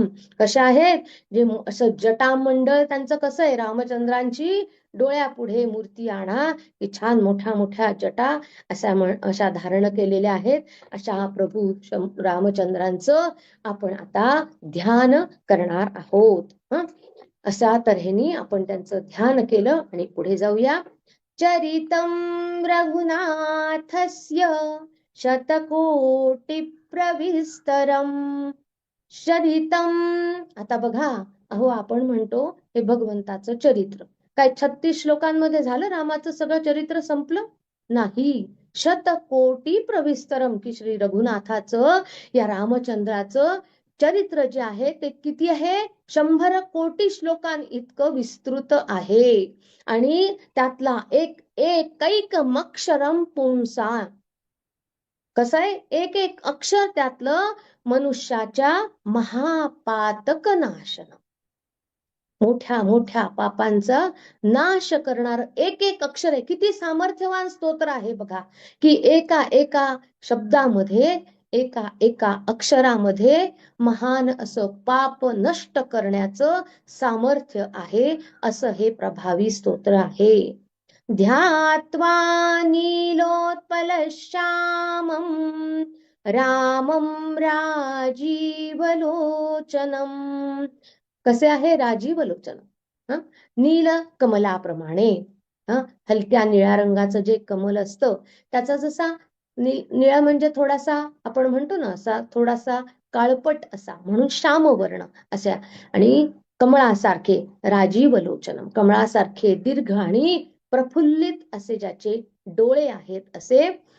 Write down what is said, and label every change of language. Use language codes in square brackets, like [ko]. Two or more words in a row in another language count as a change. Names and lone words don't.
[mr] कशा आहेत, जे असं जटामंडळ त्यांचं कसं आहे, रामचंद्रांची डोळ्यापुढे मूर्ती आणा की छान मोठ्या मोठ्या जटा अशा धारण केलेल्या आहेत. अशा प्रभू रामचंद्रांचं आपण आता ध्यान करणार आहोत. अशा तऱ्हेने आपण त्यांचं ध्यान केलं आणि पुढे जाऊया. [sa] चरितम रघुनाथस्य शतकोटी प्रविस्तरम. चरितम, [mr] आता बघा, अहो आपण म्हणतो हे भगवंताचं चरित्र. काय 36 श्लोकांमध्ये झालं रामाचं सगळं चरित्र संपलं? नाही. [sa] शतकोटी प्रविस्तरम, [mr] की श्री रघुनाथाचं, या रामचंद्राचं चरित्र जे आहे ते किती आहे, 100 कोटी श्लोकां इतकं विस्तृत आहे. आणि त्यातला [sa] एकैक अक्षरम पुंसा, [mr] कसं आहे, एक एक अक्षर त्यातलं मनुष्याच्या महापातक नाशन, मोठ्या मोठ्या पापांचा नाश करणार एक एक अक्षर आहे. किती सामर्थ्यवान स्तोत्र आहे बघा, की एका एका शब्दामध्ये, एका एका अक्षरामध्ये महान असं पाप नष्ट करण्याचं सामर्थ्य आहे. असं हे प्रभावी स्तोत्र आहे. [sa] ध्यात्वा नीलोत्पल श्यामं रामं राजीवलोचनम. [mr] कसे आहे, राजीव लोचन, नील कमलाप्रमाणे. हलक्या निळ्या रंगाचं जे कमल असतं त्याचा जसा निळा म्हणजे थोडासा आपण म्हणतो ना असा थोडासा काळपट असा, म्हणून श्यामवर्ण अशा, आणि कमळासारखे [sa] राजीव लोचनम, [mr] कमळासारखे दीर्घ आणि प्रफुल्लित असे ज्याचे डोळे आहेत असे.